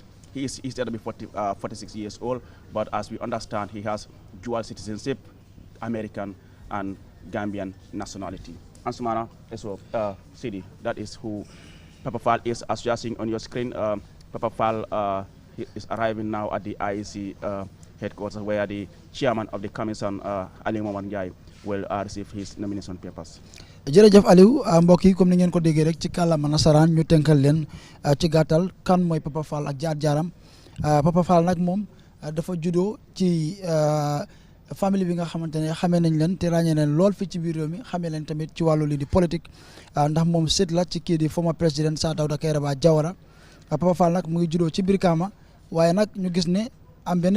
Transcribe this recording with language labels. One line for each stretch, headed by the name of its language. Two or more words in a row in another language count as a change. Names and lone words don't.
English: He's said to be 46 years old, but as we understand, he has dual citizenship, American and Gambian nationality. Ansumana, so Sidi, that is who Papa Fall is. As you are seeing on your screen, Papa Fall he is arriving now at the IEC headquarters, where the chairman of the commission, Ali Mohamed Njie, will receive his nomination papers.
Wolof: jërëjëf Aliou mbokk yi comme ni ngeen ko déggee rek ci kàllaama nasaraan ñu tënkal leen ci gàttal kan mooy Papa Fall ak jaar-jaaram Papa Fall nag moom dafa juddoo ci famille bi nga xamante ne xamee nañ leen te ràññee leen lool fii ci biir réew mi xamee leen tamit ci wàllu lii di politique ndax moom sët la ci kii di former président Sir Dawda Kairaba Jawara Papa Fall nag mu ngi juddoo ci Brikama waaye nag ñu gis ne am benn